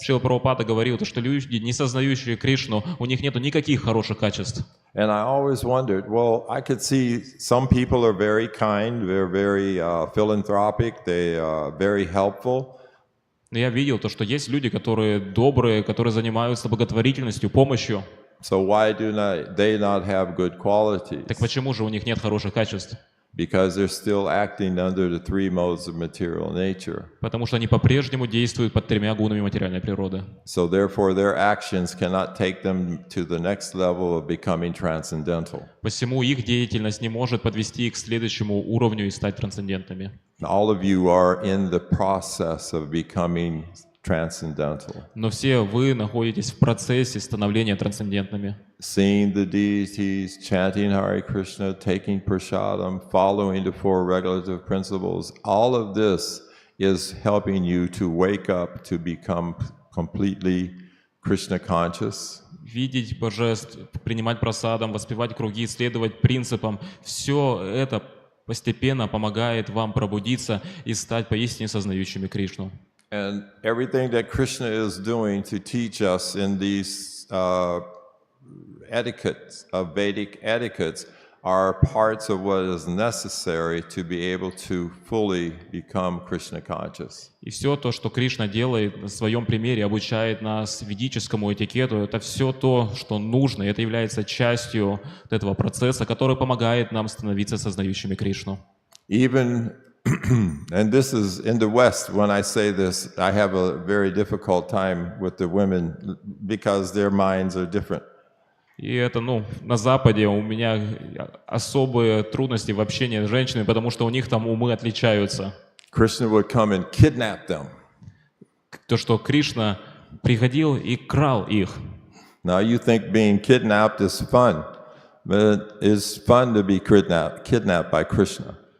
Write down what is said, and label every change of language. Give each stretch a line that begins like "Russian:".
Russian: Шрила Прабхупада говорил, что люди, не сознающие Кришну, у них нету никаких хороших качеств.
English: And I always wondered, well, I could see some people are very kind, they're very philanthropic, they are very helpful.
Russian: Но я видел то, что есть люди, которые добрые, которые занимаются благотворительностью, помощью.
English: So why do they not have good qualities?
Russian: Так почему же у них нет хороших качеств?
English: Because they're still acting under the three modes of material nature.
Russian: Потому что они по-прежнему действуют под тремя гунами материальной природы.
English: So therefore their actions cannot take them to the next level of becoming transcendental.
Russian: Посему их деятельность не может подвести их к следующему уровню и стать трансцендентными.
English: All of you are in the process of becoming transcendental.
Russian: Но все вы находитесь в процессе становления трансцендентными.
English: Seeing the deities, chanting Hare Krishna, taking prasadam, following the four regulative principles, all of this is helping you to wake up, to become completely Krishna conscious.
Russian: Видеть божеств, принимать просадам, воспевать круги, следовать принципам. Все это постепенно помогает вам пробудиться и стать поистине сознающими Кришну.
English: And everything that Krishna is doing to teach us in these etiquettes, Vedic etiquettes, are parts of what is necessary to be able to fully become Krishna conscious.
Russian: И все то, что Кришна делает на своем примере, обучает нас ведическому этикету, это все то, что нужно, и это является частью этого процесса, который помогает нам становиться сознающими Кришну.
English: Even, and this is in the West, when I say this, I have a very difficult time with the women because their minds are different.
Russian: И это, на Западе у меня особые трудности в общении с женщинами, потому что у них там умы отличаются.
English: Krishna would come and kidnap them.
Russian: То, что Кришна приходил и крал их.
English: Now you think being kidnapped is fun, but it's fun to be kidnapped by Krishna.